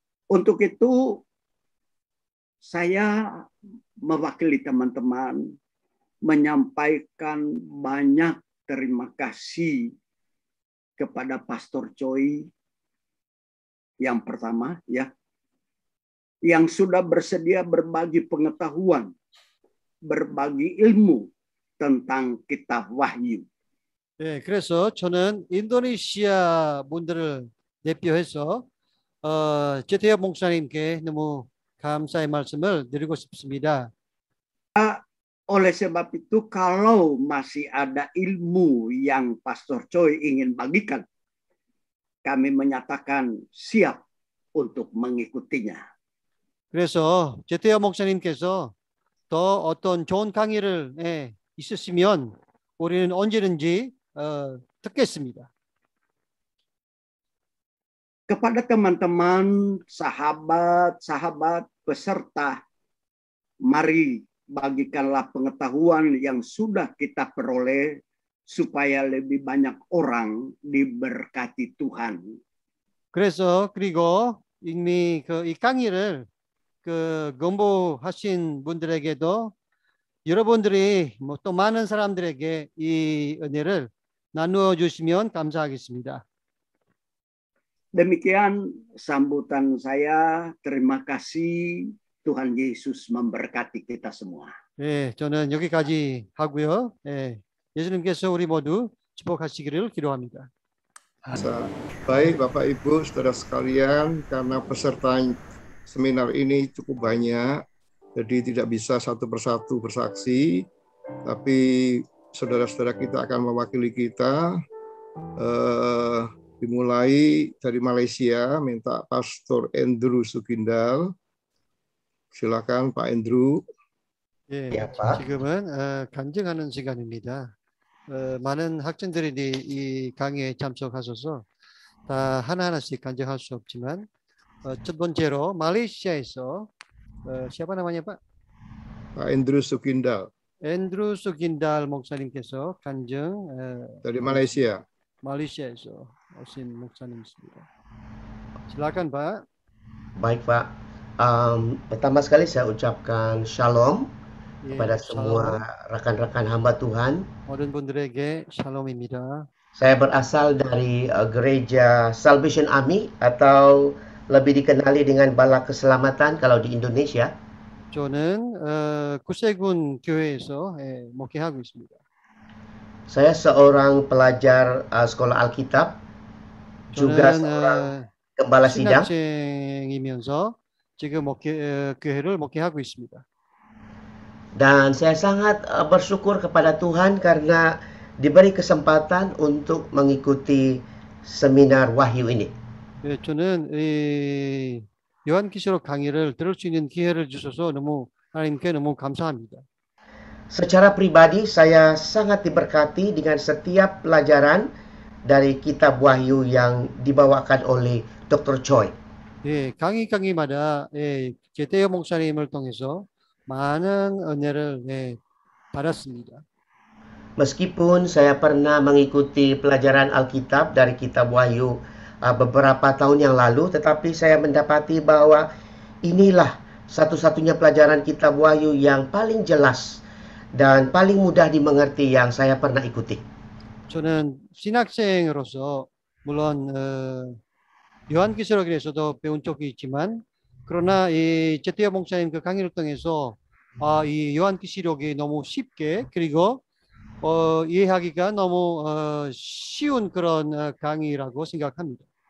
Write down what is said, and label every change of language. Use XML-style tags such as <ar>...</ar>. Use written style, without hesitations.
<id>Untuk itu saya mewakili teman-teman menyampaikan banyak terima kasih kepada Pastor Choi yang pertama ya, yang sudah bersedia berbagi pengetahuan, berbagi ilmu tentang kitab Wahyu.</id> <ko>예, 그래서 저는 인도네시아 분들을 대표해서 제태엽 목사님께 너무 감사의 말씀을 드리고 싶습니다.</ko> <id>Oleh sebab itu, kalau masih ada ilmu yang Pastor Choi ingin bagikan, kami menyatakan siap untuk mengikutinya.</id> <ko>그래서 제태엽 목사님께서 더 어떤 좋은 강의를 있으시면 우리는 언제든지 듣겠습니다.</ko> <id>Kepada teman-teman, sahabat-sahabat, peserta, mari bagikanlah pengetahuan yang sudah kita peroleh supaya lebih banyak orang diberkati Tuhan.</id> <ko>그래서 그리고 이미 이 강의를 공부하신 분들에게도 여러분들이 또 많은 사람들에게 이 은혜를 나누어 주시면 감사하겠습니다.</ko> <id>Demikian sambutan saya. Terima kasih. Tuhan Yesus memberkati kita semua.</id> <ko>예, 저는 여기까지 하고요. 예, 예수님께서 우리 모두 축복하시기를 기도합니다.</ko> <id>Baik Bapak Ibu saudara sekalian, karena peserta seminar ini cukup banyak, jadi tidak bisa satu persatu bersaksi, tapi saudara-saudara kita akan mewakili kita. Dimulai dari Malaysia, minta Pastor Andrew Sugindal. 시라칸 파 앤드루.</id> <ko>예, 지금은 간증하는 시간입니다. 많은 학생들이 이 강의에 참석하셔서 다 하나하나씩 간증할 수 없지만 첫 번째로 말레이시아에서</ko> <id>siapa namanya Pak? Pak Andrew Sugindal.</id> <ko>앤드루 수긴달 목사님께서 간증</ko> <id>dari Malaysia.</id> <ko>말레이시아에서 오신 목사님이십니다.</ko> <id>silakan Pak. Baik Pak. Pertama sekali saya ucapkan shalom kepada semua rekan-rekan hamba Tuhan.</id> <ko>모든 분들에게 샬롬입니다.</ko> <id>Saya berasal dari gereja Salvation Army atau lebih dikenali dengan Bala Keselamatan kalau di Indonesia.</id> <ko>저는 구세군 교회에서 목회하고 있습니다.</ko> <id>Saya seorang pelajar sekolah Alkitab, juga seorang gembala sidang.</id> <ko>신학생이면서 지금 교회를 목회하고 있습니다.</ko> <id>Dan saya sangat bersyukur kepada Tuhan karena diberi kesempatan untuk mengikuti seminar Wahyu ini.</id> <ko>네, 저는 이 요한계시록 강의를 들을 수 있는 기회를 주셔서 하나님께 너무 감사합니다.</ko> <id>Secara pribadi saya sangat diberkati dengan setiap pelajaran dari kitab Wahyu yang dibawakan oleh Dr. Choi.</id> <ko>예, 강의마다 제테오 목사님을 통해서 많은 은혜를 받았습니다.</ko> <id>Meskipun saya pernah mengikuti pelajaran Alkitab dari kitab Wahyu beberapa tahun yang lalu, tetapi saya mendapati bahwa inilah satu-satunya pelajaran kitab Wahyu yang paling jelas dan paling mudah dimengerti yang saya pernah ikuti.</id> <ko>저는 신학생으로서 물론 요한계시록에서도 배운 적이 있지만 그러나 이 제테오 목사님 그 강의를 통해서 이 요한계시록이 너무 쉽게 그리고 이해하기가 너무 쉬운 그런 강의라고 생각합니다.</ko>